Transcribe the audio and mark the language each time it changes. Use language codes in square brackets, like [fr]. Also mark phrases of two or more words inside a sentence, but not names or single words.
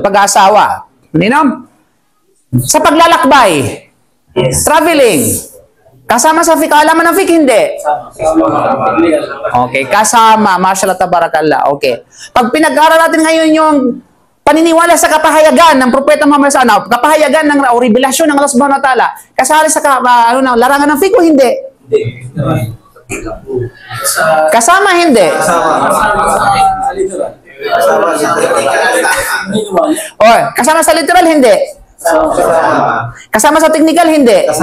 [tl] Pag-aasawa. Nino? Sa paglalakbay. Traveling. Kasama sa fiqh. Alaman ng fiqh, hindi. Okay, kasama. [ar] ما شاء الله تبارك الله. [tl] Okay. Pag pinag-aaral natin ngayon yung paniniwala sa kapahayagan ng Propeta Muhammad [ar] صلى الله عليه وسلم, [tl] kapahayagan ng o revelasyon ng Allah [ar] سبحانه وتعالى, [tl] kasali sa larangan ng fiqh, hindi. Kasama, hindi. O, kasama sa literal, hindi. Kasama sa technical, hindi.